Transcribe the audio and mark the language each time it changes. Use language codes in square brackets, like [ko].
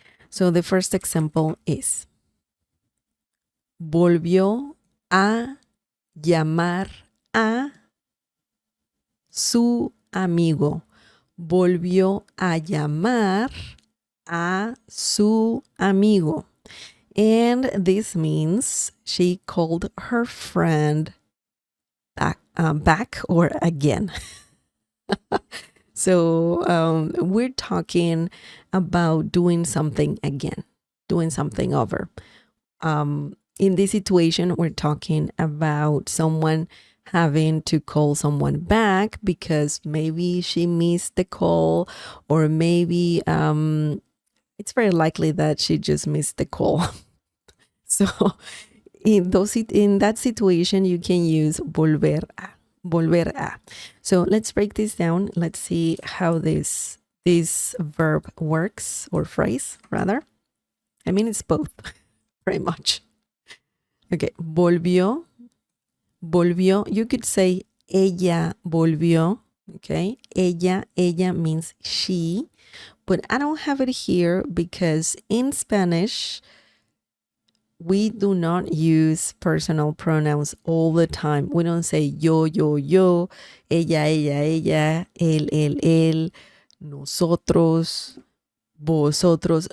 [en] So the first example is, [es] volvió a llamar a su amigo. Volvió a llamar a su amigo. [en] And this means she called her friend back or again. So we're talking about doing something again, doing something over. In this situation, we're talking about someone having to call someone back because maybe she missed the call, or maybe it's very likely that she just missed the call. So in that situation, you can use [es] volver a. Volver a. [en] So let's break this down. Let's see how this verb works, or phrase rather. I mean, it's both very much. Okay, [es] volvió. Volvió. [en] You could say [es] ella volvió. [en] Okay, ella means she, but I don't have it here because in Spanish we do not use personal pronouns all the time. We don't say [es] yo, ella, él, él, nosotros, vosotros.